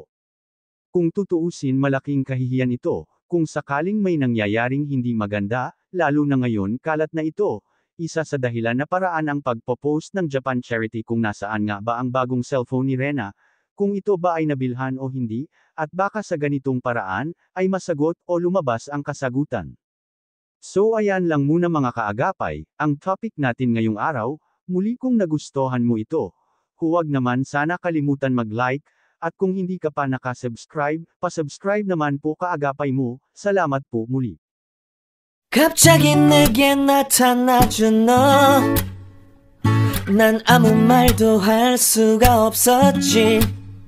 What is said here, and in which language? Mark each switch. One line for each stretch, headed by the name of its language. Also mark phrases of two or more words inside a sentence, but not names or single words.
Filipino: Kung tutuusin malaking kahihiyan ito, kung sakaling may nangyayaring hindi maganda, lalo na ngayon kalat na ito, isa sa dahilan na paraan ang pagpo-post ng Japan Charity kung nasaan nga ba ang bagong cellphone ni Rena, kung ito ba ay nabilhan o hindi, at baka sa ganitong paraan, ay masagot o lumabas ang kasagutan. So ayan lang muna mga kaagapay, ang topic natin ngayong araw, muli kung nagustuhan mo ito, huwag naman sana kalimutan mag-like, at kung hindi ka pa nakasubscribe, pasubscribe naman po Kaagapay Mo. Salamat po muli.
Korean: 갑자기 내게 나타나준 너, 난 아무 말도 할 수가 없었지.